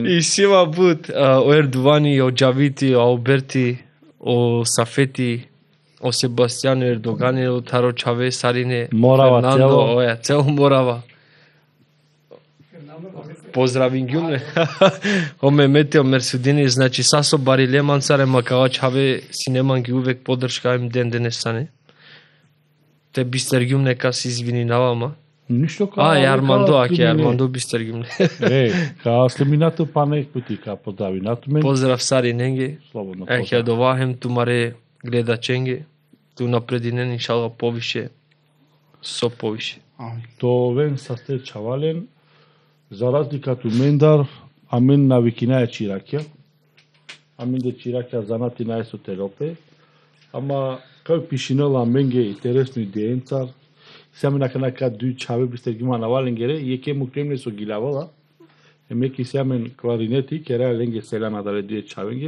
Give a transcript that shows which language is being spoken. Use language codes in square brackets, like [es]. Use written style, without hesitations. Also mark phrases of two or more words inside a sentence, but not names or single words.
[rom] И сима бут, о Ердувани, о Џавити, о Алберти, о Сафети, о Себастијано Ердогани, о Таро Чаве, Сарине, Морава, Фернандо, цел Морава. Поздравин гјумне. О Мемети, о Мерсудини, значи сасо бари леман царе, макава Чаве, синеман ги [mk] увек поддршка [rom] им ден денесане. Те бистергјум [mk] нека се извининавама. Ништо као. [rom] Армандо, аке Армандо бистергјум. Као слеминато па нек пути, као поздравинато мен. Поздрав сари ненге. Слободно Ќе довахем тумаре гледаченге. Ту напрединен иншалла повише. Со повише. То вен са сте чавален, [mk] за разлика [rom] ту мендар, а мен навикина е чираќа. А мен де чираќа занати на есотеропе. Ама кај пишинела менге интересно идеенцар. Сами нака дуј чаве бисте ги манавален гере, и еке му кремне со гилавала. Емеки самен кларинети, кереа ленге селана да ледуе чавенге.